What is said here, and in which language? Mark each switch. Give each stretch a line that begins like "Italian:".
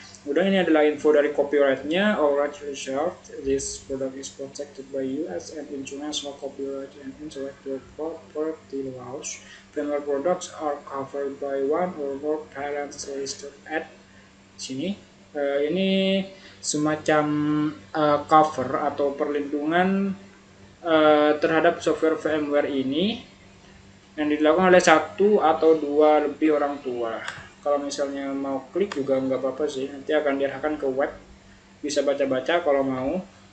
Indonesian: Kemudian ini adalah info dari copyright-nya.
English: Alright, Richard, this product is protected by US and international copyright and intellectual property laws. VMware products are covered by one or more patents listed at sini.
Indonesian: Ini semacam cover atau perlindungan terhadap software VMware ini yang dilakukan oleh satu atau dua lebih orang tua. Kalau misalnya mau klik juga nggak apa-apa sih, nanti akan diarahkan ke web, bisa baca-baca kalau mau.